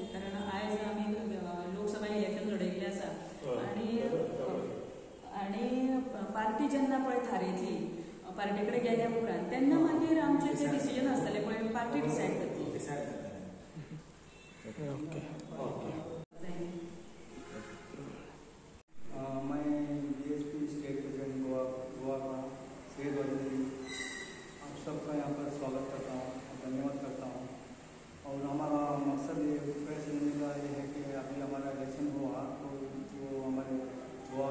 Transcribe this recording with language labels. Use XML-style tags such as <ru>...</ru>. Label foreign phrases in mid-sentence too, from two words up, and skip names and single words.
<kok>कारण आयज आमी लोकसभा इलेक्शन लडयल्लें आसा आनी पार्टी जेन्ना पळय थारयतली, पार्टी कडेन गेल्या उपरांत तेन्ना मागीर आमचें जें डिसिजन आसतलें पळय पार्टी डिसायड करतली. ओके.</kok> <hi>मैं BSP</hi> <en>State President</en> <hi>गोवा का सैयद वजीर आप सबका यहाँ पर स्वागत करता हूँ, धन्यवाद करता हूँ. और हमारा मकसद ये प्रेस देने का ये है कि अभी हमारा इलेक्शन हुआ तो वो हमारे गोवा</hi>